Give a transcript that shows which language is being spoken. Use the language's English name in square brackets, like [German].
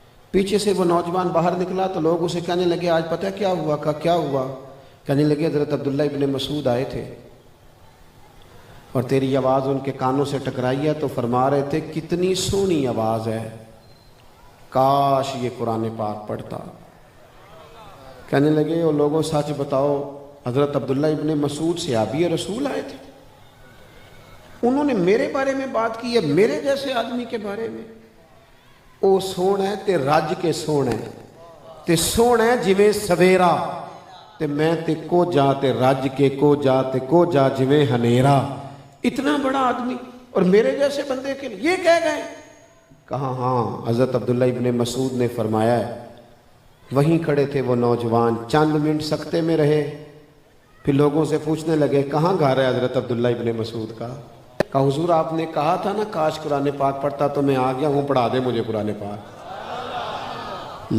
[Urdu] پیچھے سے وہ نوجوان باہر نکلا تو لوگ اسے کہنے لگے آج پتہ کیا ہوا؟ کہا کیا ہوا؟ کہنے لگے حضرت عبداللہ ابن مسعود آئے تھے اور تیری آواز ان کے کانوں سے ٹکرائی ہے تو فرما رہے تھے کتنی سونی آواز ہے, کاش یہ قرآن پاک پڑھتا. کہنے لگے وہ لوگوں سچ بتاؤ, حضرت عبداللہ ابن مسعود صحابی رسول آئے تھے, انہوں نے میرے بارے میں بات کی ہے, میرے جیسے آدمی کے بارے میں. [Punjabi] او سونا ہے تے رج کے سونا ہے, تے سونا ہے جویں سویرا, تے میں تے کو جا تے رج کے کو جا تے کو جا جویں ہنیرا. [Urdu] اتنا بڑا آدمی اور میرے جیسے بندے کے لیے یہ کہہ گئے. کہا ہاں. حضرت عبداللہ ابن مسعود نے فرمایا ہے, وہیں کھڑے تھے وہ نوجوان, چند منٹ سکتے میں رہے, پھر لوگوں سے پوچھنے لگے کہاں گھر ہے حضرت عبداللہ ابن مسعود کا؟ کہا حضور آپ نے کہا تھا نا کاش قرآن پاک پڑھتا تو میں آ گیا ہوں, پڑھا دے مجھے قرآن پاک.